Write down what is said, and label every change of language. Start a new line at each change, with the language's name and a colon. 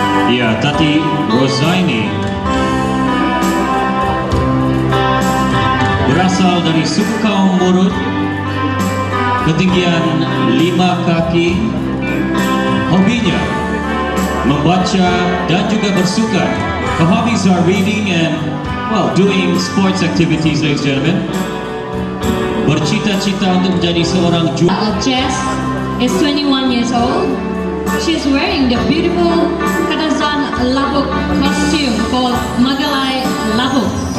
Malay: ya, Tati Rosaini, berasal dari suku kaum Murut, ketinggian 5 kaki. Hobinya membaca dan juga bersukan.
English: Her hobbies are reading and, well, doing sports activities, ladies and gentlemen.
Malay: Bercita-cita untuk menjadi seorang juara.
English: Jess is 21 years old. She's wearing the beautiful Kadazan Labuk costume called Magalai Labuk.